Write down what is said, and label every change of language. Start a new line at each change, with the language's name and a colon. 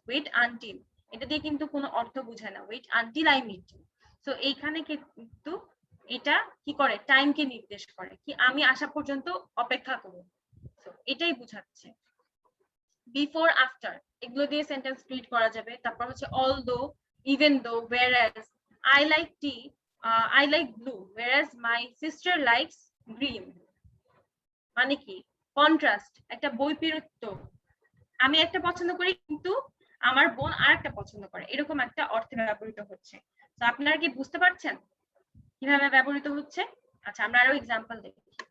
English: wait until,
Bangla: এটা দিয়ে কিন্তু কোনো অর্থ বোঝায় না,
English: Wait until I meet you.
Bangla: So এইখানে কিন্তু এটা কি করে, টাইমকে নির্দেশ করে, কি আমি আসা পর্যন্ত অপেক্ষা করব। সো এটাই বোঝাচ্ছে। বিফোর, আফটার এগুলো দিয়ে সেন্টেন্স ক্রিয়েট করা যাবে। তারপর হচ্ছে
English: Although, even though, whereas, I like tea, I like blue, whereas my sister likes green।
Bangla: মানে কি, কন্ট্রাস্ট, একটা বৈপরীত্য, আমি একটা পছন্দ করি কিন্তু আমার বোন আরেকটা পছন্দ করে, এরকম একটা অর্থে ব্যবহৃত হচ্ছে। তো আপনারা কি বুঝতে পারছেন কিভাবে ব্যবহৃত হচ্ছে? আচ্ছা, আমরা আরো এক্সাম্পল দেখি।